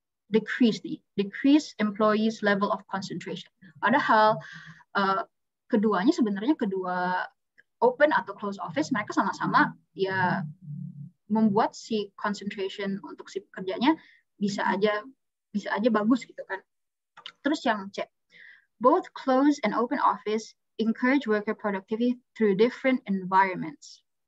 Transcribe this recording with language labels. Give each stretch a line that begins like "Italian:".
English: Decrease employees level of concentration.
Indonesian: Padahal keduanya sebenarnya kedua open atau close office mereka sama-sama ya membuat si concentration untuk si pekerjanya bisa aja bagus gitu kan. Terus yang C,
English: both closed and open office encourage worker productivity through different environments.